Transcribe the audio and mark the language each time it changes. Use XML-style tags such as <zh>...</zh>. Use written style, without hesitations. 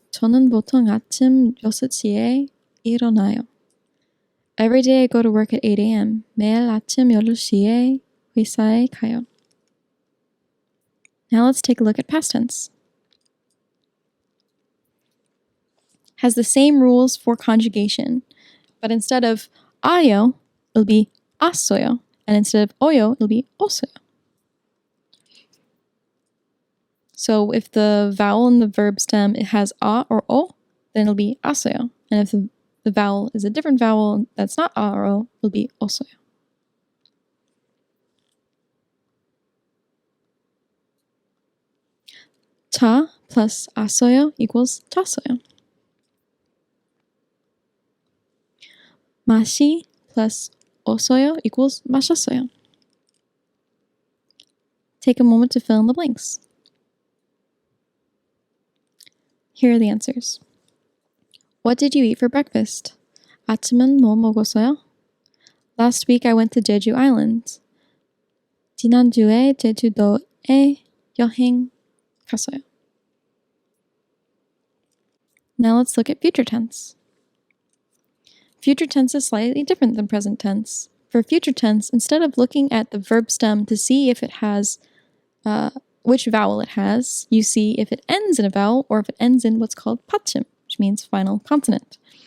<ko>저는 보통 아침 6시에 일어나요.</ko> <en>Every day I go to work at 8 a.m.</en> <ko>매일 아침 8시에 회사에 가요.</ko> <en>Now let's take a look at past tense. Has the same rules for conjugation, but instead of ayo, it'll be assoyo, and instead of oyo, it'll be osoyo. So if the vowel in the verb stem it has a or o, then it'll be asoyo, and if the vowel is a different vowel that's not a or o, it'll be osoyo. 차 plus asoyo equals 차soyo. 마시 plus osoyo equals 마셨어요. Take a moment to fill in the blanks. Here are the answers. What did you eat for breakfast?</en> <ko>아침은 뭐 먹었어요?</ko> <en>Last week I went to Jeju Island.</en> <ko>지난주에 제주도에 여행 갔어요.</ko> <en>Now let's look at future tense. Future tense is slightly different than present tense. For future tense, instead of looking at the verb stem to see if it has which vowel it has, you see if it ends in a vowel or if it ends in what's called 받침, which means final consonant.</en>